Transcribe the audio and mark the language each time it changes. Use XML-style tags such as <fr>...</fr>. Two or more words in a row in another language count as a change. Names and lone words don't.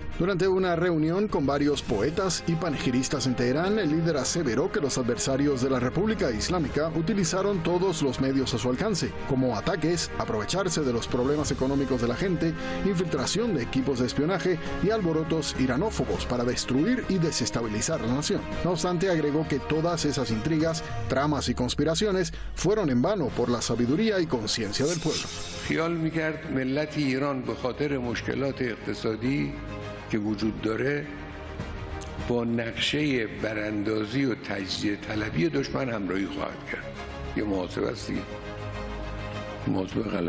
<es>Durante una reunión con varios poetas y panegiristas en Teherán, el líder aseveró que los adversarios de la República Islámica utilizaron todos los medios a su alcance, como ataques, aprovecharse de los problemas económicos de la gente, infiltración de equipos de espionaje y alborotos iranófobos para destruir y desestabilizar la nación. No obstante, agregó que todas esas intrigas, tramas y conspiraciones fueron en vano por la sabiduría y conciencia del pueblo.</es> <fa>خیال می‌کرد ملت ایران به خاطر مشکلات اقتصادی که وجود داره با نقشه براندازی و تجزیه طلبی دشمن همراهی خواهد کرد. یه محاسبه است دیگه. موضوع غلط.</fa>